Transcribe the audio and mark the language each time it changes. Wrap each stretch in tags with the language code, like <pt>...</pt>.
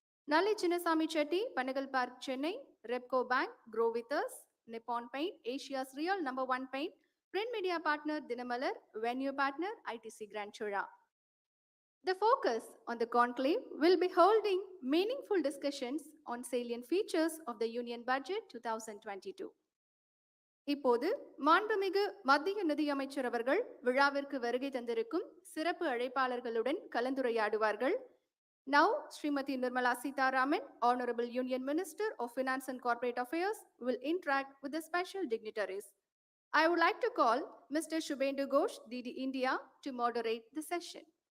<en>Nalli Chinnasamy Chetty, Panagal Park, Chennai, Repco Bank, Grow With Us, Nippon Paint, Asia's real #1 paint, print media partner Dinamalar, venue partner ITC Grand Chura. The focus on the conclave will be holding meaningful discussions on salient features of the Union Budget 2022.</en> <ta>இப்போது மாண்புமிகு மத்திய நிதியமைச்சர் அவர்கள் விழாவிற்கு வருகை தந்திருக்கும் சிறப்பு அழைப்பாளர்களுடன் கலந்துரையாடுவார்கள்.</ta> <en>Now, Srimati Nirmala Sitharaman, Honorable Union Minister of Finance and Corporate Affairs, will interact with the special dignitaries. I would like to call Mr. Shubhendu Ghosh, DD India, to moderate the session.</en>